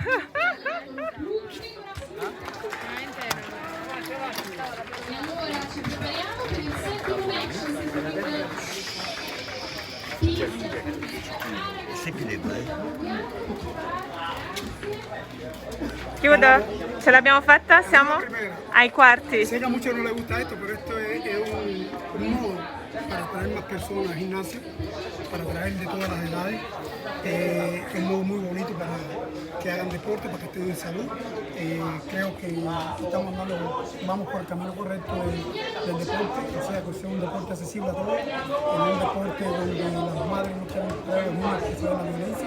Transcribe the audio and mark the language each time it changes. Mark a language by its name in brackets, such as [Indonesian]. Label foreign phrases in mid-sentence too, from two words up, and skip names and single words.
[Italian] E allora ci prepariamo per il settimo match. Chiudo? Ce l'abbiamo fatta? Siamo ai quarti. [Spanish] Sé que a muchos no les gusta esto, pero esto es un modo para traer más personas al gimnasio, para traer de todas las edades. Es un modo muy bonito para que hagan deporte, para que estén en salud. Creo que estamos vamos por el camino correcto del deporte, o sea, que sea un deporte accesible a todos, un deporte donde las madres no quieren traer a los niños que se vean la violencia.